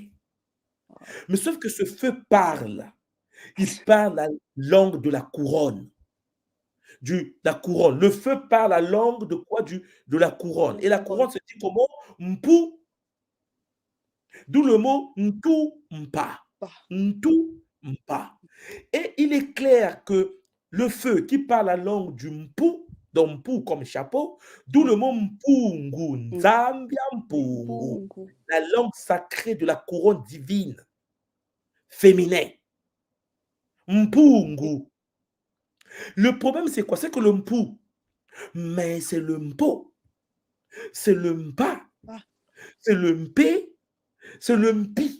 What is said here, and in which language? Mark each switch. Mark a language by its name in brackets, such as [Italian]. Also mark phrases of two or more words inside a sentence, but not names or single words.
[French] Mais sauf que ce feu parle. Il parle la langue de la couronne. La couronne. Le feu parle la langue de quoi? De la couronne. Et la couronne se dit comment? Mpu. D'où le mot [Kongo] ntu mpa. Ntu mpa. [French] Et il est clair que le feu qui parle la langue du mpu, donc mpu comme chapeau, d'où le mot mpungu, [Kongo] nzambia mpungu, [French] la langue sacrée de la couronne divine, féminin. Mpungu. Le problème, c'est quoi? C'est que le mpu, mais c'est le mpo, c'est le mpa, c'est le mpé, c'est le mpi.